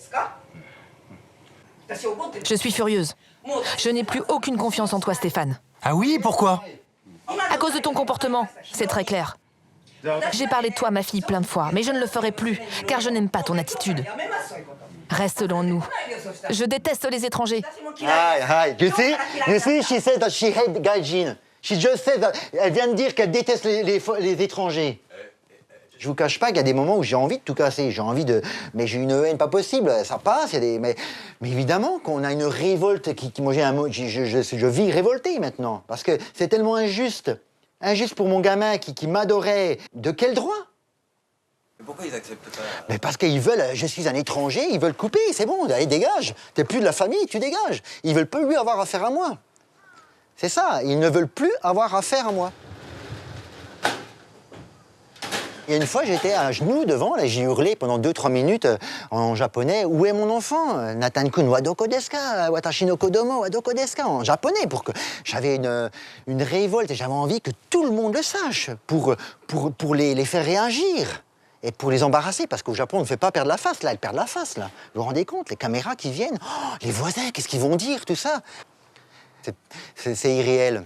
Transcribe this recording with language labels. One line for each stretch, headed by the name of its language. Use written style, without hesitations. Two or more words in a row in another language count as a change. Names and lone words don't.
French: Je suis furieuse. Je n'ai plus aucune confiance en toi, Stéphane. Ah oui, pourquoi? À cause de ton comportement, c'est très clair. J'ai parlé de toi, ma fille, plein de fois, mais je ne le ferai plus, car je n'aime pas ton attitude. Reste loin de nous. Je déteste les étrangers.
English: You see, she said that she hates gaijin. She just said that.
French: Elle vient de dire qu'elle déteste les étrangers. Je vous cache pas qu'il y a des moments où j'ai envie de tout casser, mais j'ai une haine pas possible, ça passe, mais évidemment qu'on a une révolte moi j'ai un mot, je vis révolté maintenant, parce que c'est tellement injuste pour mon gamin qui m'adorait, de quel droit? Mais pourquoi ils acceptent pas? Mais parce qu'ils veulent, je suis un étranger, ils veulent couper, c'est bon, allez dégage, t'es plus de la famille, tu dégages, ils veulent plus avoir affaire à moi. C'est ça, ils ne veulent plus avoir affaire à moi. Il y a une fois, j'étais à genoux devant, là, j'ai hurlé pendant 2-3 minutes en japonais « Où est mon enfant ?»«
Japanese: ナタンくんはどこですか? 私の子供はどこですか?»
French: en japonais, pour que j'avais une révolte et j'avais envie que tout le monde le sache, pour les faire réagir et pour les embarrasser, parce qu'au Japon, on ne fait pas perdre la face, là, elles perdent la face, là. Vous vous rendez compte, les caméras qui viennent, oh, les voisins, qu'est-ce qu'ils vont dire, tout ça? C'est irréel.